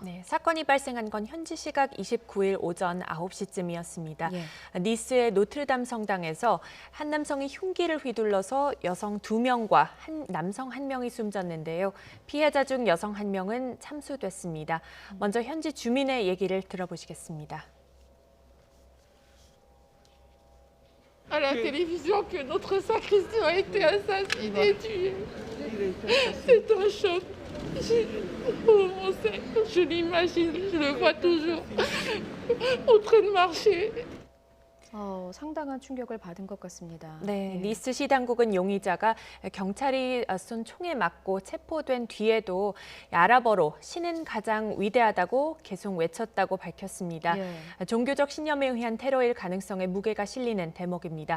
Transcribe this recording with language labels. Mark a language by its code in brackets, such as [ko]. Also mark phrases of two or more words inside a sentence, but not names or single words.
[ko] 네, 사건이 발생한 건 현지 시각 29일 오전 9시쯤이었습니다. 니스의 노트르담 성당에서 한 남성이 흉기를 휘둘러서 여성 2명과 남성 1명이 숨졌는데요. 피해자 중 여성 1명은 참수됐습니다. 먼저 현지 주민의 얘기를 들어보시겠습니다. [fr] À la télévision que notre sacristain a été assassiné, tué. C'est un choc. Oh mon Seigneur, je l'imagine, je le vois toujours en train de marcher. [ko] 상당한 충격을 받은 것 같습니다. 네, 니스 시 당국은 용의자가 경찰이 쏜 총에 맞고 체포된 뒤에도 아랍어로 신은 가장 위대하다고 계속 외쳤다고 밝혔습니다. 종교적 신념에 의한 테러일 가능성에 무게가 실리는 대목입니다.